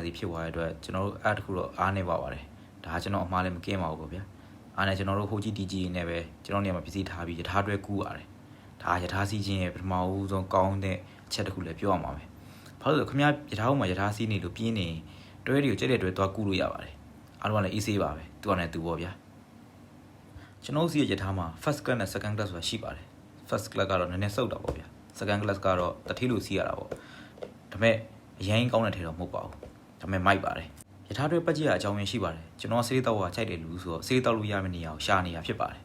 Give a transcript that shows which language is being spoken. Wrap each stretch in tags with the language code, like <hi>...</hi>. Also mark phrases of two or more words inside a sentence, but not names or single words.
<my>စီဖြစ်သွားတဲ့အတွက်ကျွန်တော်တို့အားတစ်ခုတော့အားနေပါပါတယ်ဒါကကျွန်တော်အမှားလည်းမကင်းပါဘူးဗျာအားနဲ့ကျွန်တော်တို့ဟိုကြီးတီကြီးနဲ့ပဲကျွန်တော်နေရာမှာပစ္စည်းထားပြီးရထားတွဲ ကူးရတယ်ဒါရထားစီးခြင်းရဲ့ပထမဦးဆုံးကောင်းတဲ့အချက်တစ်ခုလည်းပြောရမှာပဲဘာလို့လဲခင်ဗျားရထားဦးမှာရထားစီးနေလို့ပြင်းနေတွဲတွေကိုကြက်တဲ့တွဲသွားကူးလို့ရပါတယ်အားလုံးကလည်းအေးဆေးပါပဲသူကလည်းသူပေါ့ဗျာကျွန်တော်စီးရထားမှာ</my> <en>first class</en> <my>နဲ့</my> <en>second class</en> <my>ဆိုတာရှိပါတယ်</my> <en>first class</en> <my>ကတော့နည်းနည်းစုပ်တာပေါ့ဗျာ</my> <en>second class</en> <my>ကတော့တထီးလို့စီးရတာပေါ့ဒါပေမဲ့အရင်ကောင်းတဲ့ထဲတော့မဟုတ်ပါဘူးဒါပေမဲ့မိုက်ပါတယ်ရထားတွဲပတ်ကြည့်ရအကြောင်းရင်းရှိပါတယ်ကျွန်တော်ဆေးတောက်ကခြိုက်တယ်လူဆိုတော့ဆေးတောက်လို့ရမယ့်နေရာကိုရှာနေတာဖြစ်ပါတယ်</my>